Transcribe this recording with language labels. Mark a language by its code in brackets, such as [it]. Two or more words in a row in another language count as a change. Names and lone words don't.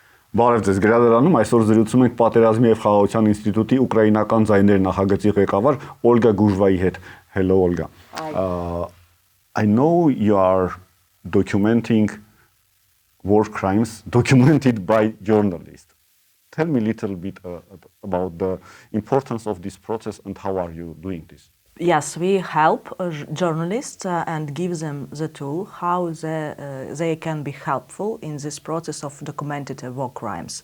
[hy] Բարև ձեզ, գրադարանում այսօր զրուցում ենք պատերազմի եւ խաղաղության ինստիտուտի ուկրաինական ձայների նախագծի ղեկավար Օլգա Գուժվայի հետ. [en] Hello Olga. I know you are documenting war crimes documented by journalists. Tell me a little bit about the importance of this process and how are you doing this? Yes, we help journalists and give them the tool how they can be helpful in this process of documented war crimes.